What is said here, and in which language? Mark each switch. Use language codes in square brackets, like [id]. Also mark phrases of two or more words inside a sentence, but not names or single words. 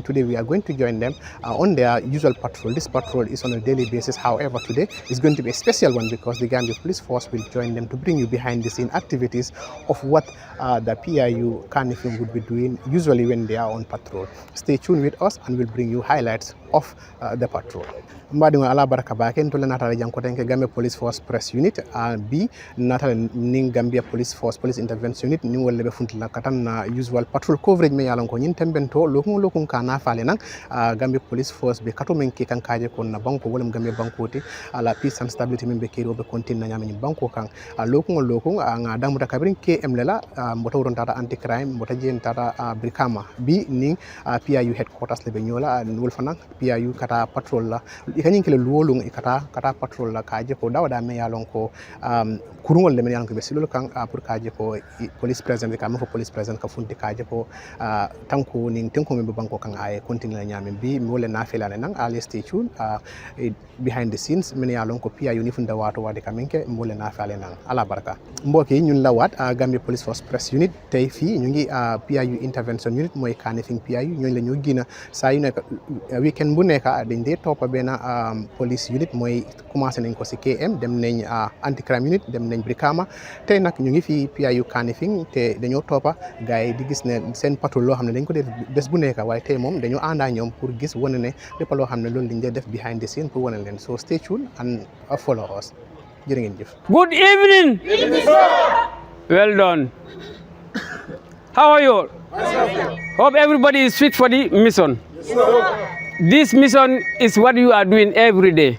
[en] Today we are going to join them on their usual patrol. This patrol is on a daily basis. However, today is going to be a special one because the Gambia Police Force will join them to bring you behind the scene activities of what the PIU Kanifing would be doing usually when they are on patrol. Stay tuned with us and we'll bring you highlights of the patrol. [man] Mbadi ala baraka bake ntole natale jankotenke Gambia Police Force Press Unit B natale ning Gambia Police Force Police Intervention Unit ni wolle be funtila katan na [en] usual patrol coverage [man] me yalan ko nyin tembento lokun kana fale nang Gambia Police Force be kato men ke kan kaje ko na banko wolem Gambia bankoti ala [en] peace and stability [man] men be kero be kontin na nyami banko kan lokun nga damu kabrin KM lela mbota woron tata [en] anti crime [man] mbota jen tata Brikama B ning PIU headquarters le be nyola wol fanan PIU kata patrol la ikani kele luolung kata patrol la kaje ko dawda me yalon ko kurungol le men yalon ko be silol kan pour kaje ko [en] police present [man] ka mo [en] police present [man] ka funti kaje ko tanko ning tenko me banko kan ay continue nyame bi mi wala na felane nang ali [en] stay tuned behind the scenes [man] men yalon ko PIU ni funda wato wade kamenke mi wala na felane nang ala baraka [wo] mboki ñun la wat Gambia Police Force Press Unit tay fi ñu ngi PIU Intervention Unit moy Kanifing PIU ñoy la ñu gina sa yu nek weekend bu nek dañ dé top bena police unit moy commencé nañ ko ci KM dem nañ anti crime unit dem nañ Brikama tay nak ñu ngi fi PIU Kanifing té dañoo topa gaay di gis ne sen patrol lo xamne dañ ko def bes bu nekk waye tay mom dañoo anda ñom pour gis woné ne lepp lo xamne loolu lañ def [en] behind the scene [wo] pour woné len so [en] stay tuned and follow us. Good evening. Well done. How are you? Hope everybody is fit for the mission. This mission is what you are doing every day.